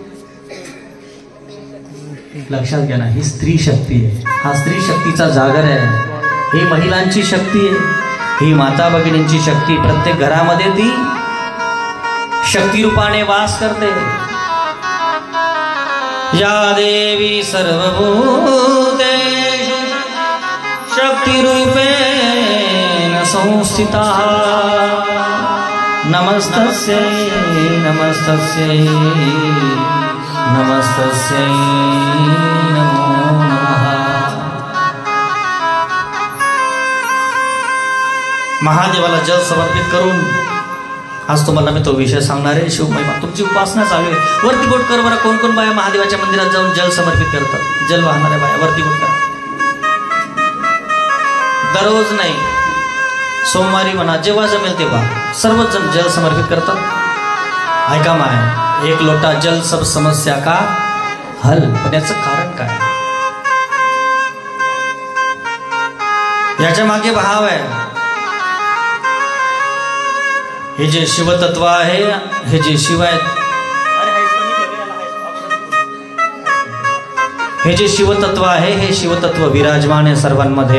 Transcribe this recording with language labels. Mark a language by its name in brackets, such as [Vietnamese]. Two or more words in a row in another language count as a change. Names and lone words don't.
[Marathi] लक्षात घ्या ना, ही स्त्री शक्ती आहे. हा स्त्री शक्तीचा जागर आहे. ही महिलांची शक्ती आहे. ही माता भगिनींची शक्ती. प्रत्येक घरामध्ये ती शक्ती रूपाने वास करते. [Sanskrit] या देवी सर्वभूतेषु शक्तिरूपेण संस्थिता. नमस्तस्यै नमस्तस्यै नमस्तस्यै नमो नमः. [Marathi] महादेवाला जल समर्पित करून आज तुम्हाला मी तो विषय सांगणार आहे. शिवमहिमा तुमची उपासना चालू आहे. वरती बोट कर बरं. कोण कोण बाया महादेवाच्या मंदिरात जाऊन जल समर्पित करतात? जल वाहणाऱ्या बाया वरती बोट करा. दररोज नाही, सोमवारी म्हणा, जेव्हा जमेल तेव्हा सर्वच जण जल समर्पित करतात. ऐका माय, [Hindi] एक लोटा जल सब समस्या का हल. [Marathi] पण याचं कारण काय? याच्या मागे भाव आहे. हे जे शिवतत्व आहे, हे जे शिव आहेत, हे जे शिवतत्व आहे, हे शिवतत्व विराजमान आहे सर्वांमध्ये.